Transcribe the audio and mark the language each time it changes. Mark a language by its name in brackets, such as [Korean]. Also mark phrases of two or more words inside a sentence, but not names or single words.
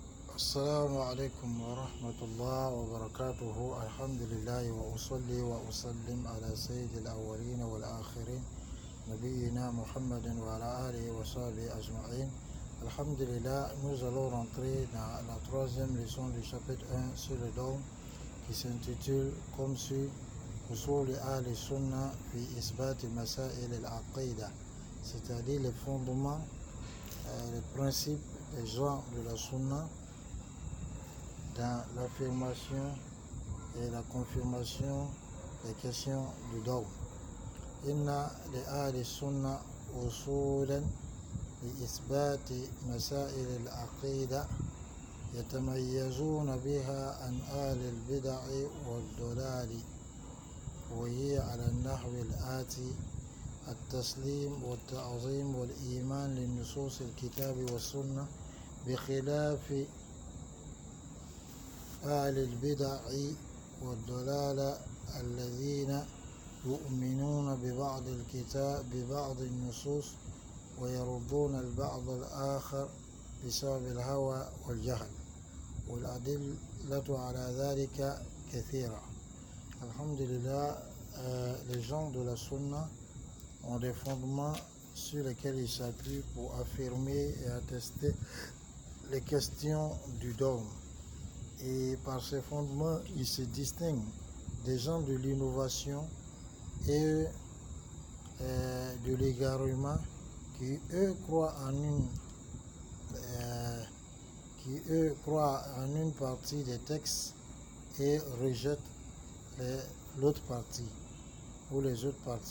[Arabic] السلام عليكم ورحمة الله وبركاته. الحمد لله وأصلي وأسلم على سيد الأولين والآخرين نبينا Muhammad وعلى آله وصحبه أجمعين. Alhamdulillah, [French] nous allons rentrer dans la troisième leçon du chapitre 1 sur le dôme qui s'intitule comme suit [Arabic] أصول السنة في إثبات مسائل العقيدة, [French] c'est-à-dire les fondements, les principes des gens de la Sunna dans l'affirmation et la confirmation des questions du dogme. [Arabic] إن لأهل السنة أصولا لإثبات مسائل العقيدة يتميزون بها عن أهل البدع والضلال وهي على النحو الآتي التسليم والتعظيم والإيمان للنصوص الكتاب والسنة بخلاف أهل البدع والضلال الذين يؤمنون ببعض الكتاب ببعض النصوص ويردون البعض الآخر بسبب الهوى والجهل والأدلة على ذلك كثيرة. الحمد لله, [French] les gens de la Sunna ont des fondements sur lesquels ils s'appuient pour affirmer et attester les questions du dogme. Et par ces fondements, ils se distinguent des gens de l'innovation et de l'égarement qui eux croient en une partie des textes et rejettent l'autre partie ou les autres parties.